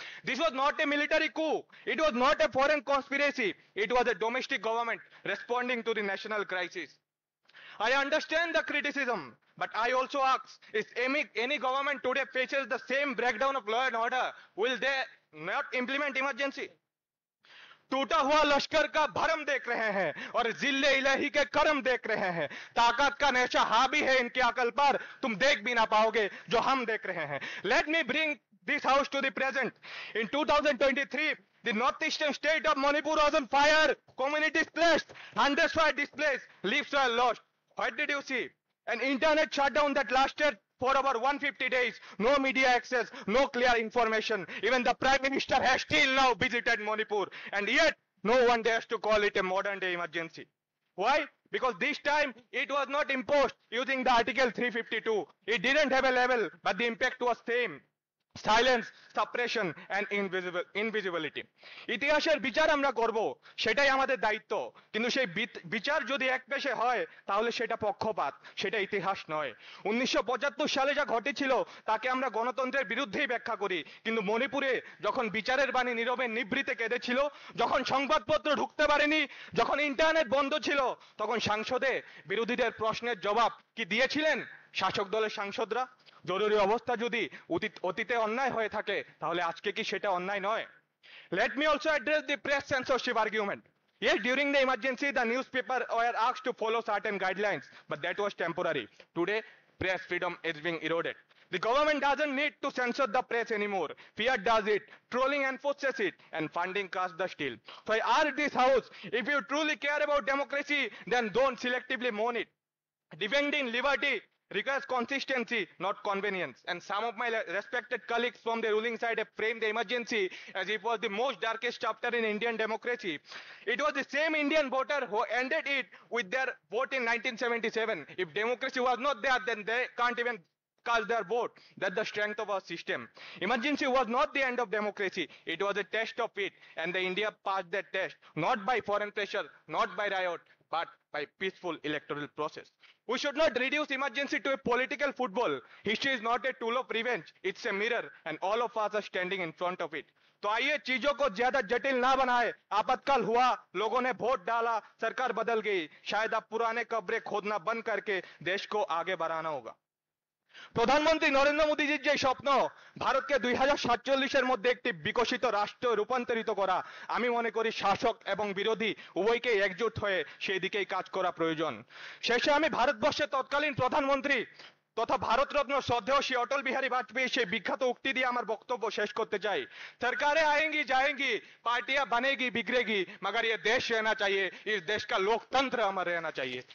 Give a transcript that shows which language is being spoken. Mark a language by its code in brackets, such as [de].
[en] This was not a military coup, it was not a foreign conspiracy, it was a domestic government responding to the national crisis. I understand the criticism, but I also ask, if any government today faces the same breakdown of law and order, will they not implement emergency? [hi] टूटा हुआ लश्कर का भरम देख रहे हैं और जिल्ले इलाही के करम देख रहे हैं. ताकत का नशा हावी है इनकी अकल पर, तुम देख भी ना पाओगे जो हम देख रहे हैं. [en] Let me bring this house to the present. In 2023, the northeastern state of Manipur was on fire. Communities displaced, hundreds were displaced, lives were lost. What did you see? An internet shutdown that lasted for over 150 days, no media access, no clear information. Even the Prime Minister has still now visited Manipur, and yet no one dares to call it a modern day emergency. Why? Because this time it was not imposed using the Article 352. It didn't have a level, but the impact was same. Silence, suppression, and invisibility. [bn] ইতিহাসের বিচার আমরা করব, সেটাই আমাদের দায়িত্ব, কিন্তু সেই বিচার যদি একপেশে হয় তাহলে সেটা পক্ষপাত, সেটা ইতিহাস নয়. 1975 সালে যা ঘটেছিল তাকে আমরা গণতন্ত্রের বিরুদ্ধেই ব্যাখ্যা করি, কিন্তু মণিপুরে যখন বিচারের বাণী নীরবে নিভৃতে কেঁদেছিল, যখন সংবাদপত্র ঢুকতে পারেনি, যখন ইন্টারনেট বন্ধ ছিল, তখন সংসদে বিরোধীদের প্রশ্নের জবাব কি দিয়েছিলেন শাসক দলের সাংসদরা? জরুরি অবস্থা যদি অতীতে অন্যায় হয়ে থাকে তাহলে আজকে কি সেটা অন্যায় নয়? [en] Let me also address the press censorship argument. Yes, during the emergency the newspaper were asked to follow certain guidelines, but that was temporary. Today press freedom is being eroded. The government doesn't need to censor the press anymore. Fear does it, trolling enforces it, and funding casts the steel. So I urge this house, if you truly care about democracy, then don't selectively mourn it. Defending liberty requires consistency, not convenience. And some of my respected colleagues from the ruling side have framed the emergency as if it was the most darkest chapter in Indian democracy. It was the same Indian voter who ended it with their vote in 1977. If democracy was not there, then they can't even cast their vote. That's the strength of our system. Emergency was not the end of democracy. It was a test of it. And the India passed that test, not by foreign pressure, not by riot, but by peaceful electoral process. We should not reduce emergency to a political football. History is not a tool of revenge. It's a mirror and all of us are standing in front of it. [hi] तो आइए चीजों को ज्यादा जटिल ना बनाए. आपातकाल हुआ, लोगों ने वोट डाला, सरकार बदल गई. शायद अब पुराने कब्रें खोदना बंद करके देश को आगे बढ़ाना होगा. [bn] প্রধানমন্ত্রী নরেন্দ্র মোদীজির যে স্বপ্ন ভারতকে 2047 এর মধ্যে একটি বিকশিত রাষ্ট্রে রূপান্তরিত করা, আমি মনে করি শাসক এবং বিরোধী উভয়কেই একজোট হয়ে সেই দিকেই কাজ করা প্রয়োজন. শেষে আমি ভারতবর্ষের তৎকালীন প্রধানমন্ত্রী তথা ভারতরত্ন শ্রদ্ধেয় শ্রী অটল বিহারী বাজপেয়ী সেই বিখ্যাত উক্তি দিয়ে আমার বক্তব্য শেষ করতে চাই. [hi] सरकारें आएंगी जाएंगी, पार्टियां बनेगी बिगड़ेगी, मगर ये देश रहना चाहिए, इस देश का लोकतंत्र अमर रहना चाहिए.